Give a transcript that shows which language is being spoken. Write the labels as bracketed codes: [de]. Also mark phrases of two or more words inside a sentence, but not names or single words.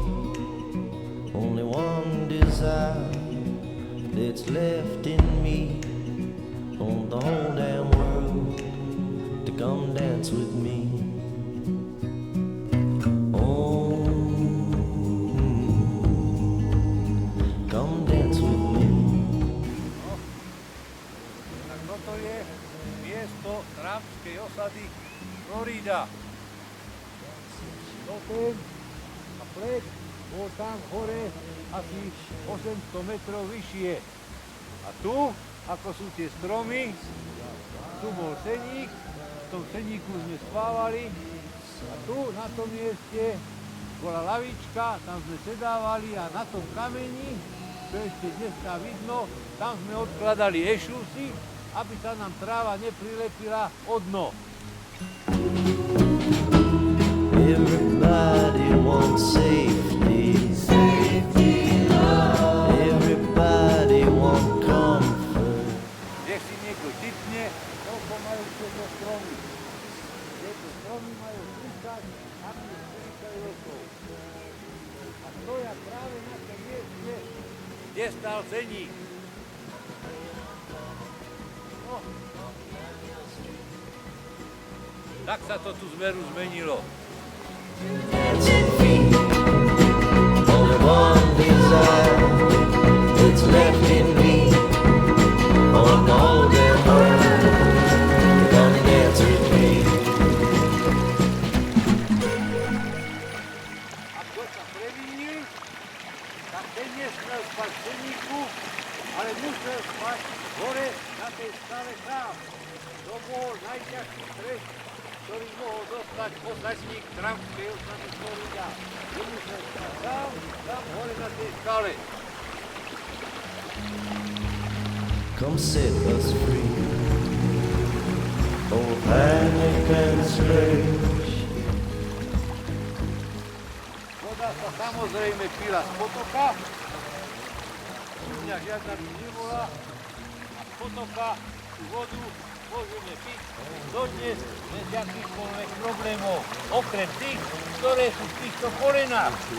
[en] Only one desire that's left in me, on the whole damn world to come dance with me. Come dance with me. [sk] Tak toto je miesto trumpskej osady Florida. Totem a plek bol tam hore asi 800 metrov vyššie. A tu, ako sú tie stromy, tu bol seník, v tom seníku sme spávali a tu na tom mieste bola lavička, tam sme sedávali a na tom kameni, čo ešte dneska vidno, tam sme odkladali ešusy, aby sa nám tráva neprilepila o dno. [en] Everybody wants safety. Safety, love. Everybody wants comfort. [sk] Kde si niekto tipne, koľko majú tieto stromy. Tieto stromy majú 30, tam je 40 rokov. A stoja práve na tom mieste, kde stál ceník. No. Tak sa to tu zmeru zmenilo. [en] Dancing feet. Only one desire that's left in me, on the whole damn world to come dance with me. [sk] Ako sa previnil, tak ten nesmel spať v ceníku, ale musel spať hore na tej skale sám. To bol najťažší trest, ktorý mohol dostať osadník trumpskej osady Florida. Že musel spať sám, tam hore na tej skale. [en] Come set us free. Oh, panic and strange. [sk] Voda sa samozrejme pila z potoka, u mňa žiadna tu nebola, a z potoka tú vodu môžeme piť dodnes bez akýchkoľvek problémov, okrem tých, ktoré sú v týchto korenách.